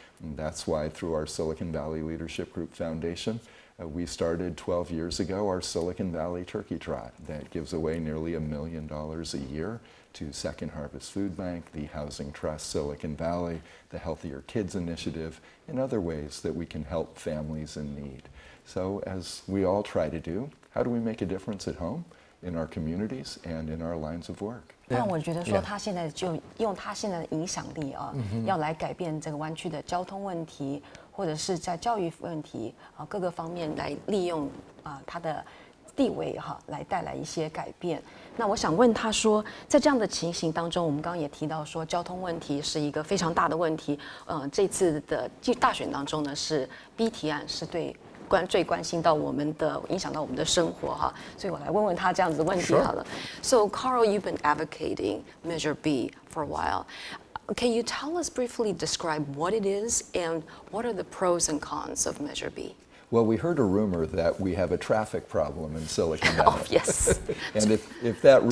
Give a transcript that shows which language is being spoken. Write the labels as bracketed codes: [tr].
[en] And that's why through our Silicon Valley Leadership Group Foundation, we started 12 years ago our Silicon Valley Turkey Trot that gives away nearly $1 million a year to Second Harvest Food Bank, the Housing Trust Silicon Valley, the Healthier Kids Initiative, and other ways that we can help families in need. So as we all try to do, how do we make a difference at home, in our communities, and in our lines of work? [zh] 但我觉得说他现在就用他现在的影响力啊，要来改变这个湾区的交通问题，或者是在教育问题各个方面来利用他的地位来带来一些改变。那我想问他说，在这样的情形当中，我们刚刚也提到说交通问题是一个非常大的问题。这次的大选当中呢，是 B 提案是最关心到我们的，影响到我们的生活哈，所以我来问问他这样子的问题好了。 [en] So Carl, you've been advocating Measure B for a while. Can you tell us briefly describe what it is and what are the pros and cons of Measure B? Well, we heard a rumor that we have a traffic problem in Silicon Valley. Oh, yes. And if that rumor,